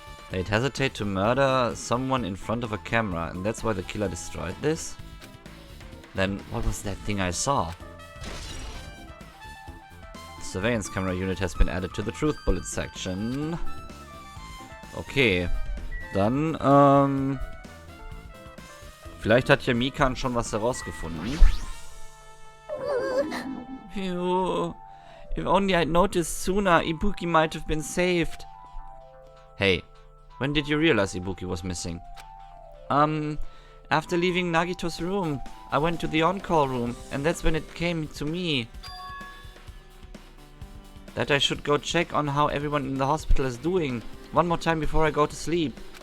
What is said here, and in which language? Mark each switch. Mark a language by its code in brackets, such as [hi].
[en] They'd hesitate to murder someone in front of a camera, and that's why the killer destroyed this? Then what was that thing I saw? The surveillance camera unit has been added to the truth bullet section. Okay. [de] Dann, vielleicht hat ja Mikan schon was herausgefunden. Phew. [en] If only I'd noticed sooner, Ibuki might have been saved. Hey, when did you realize Ibuki was missing? After leaving Nagito's room, I went to the on-call room, and that's when it came to me that I should go check on how everyone in the hospital is doing one more time before I go to sleep.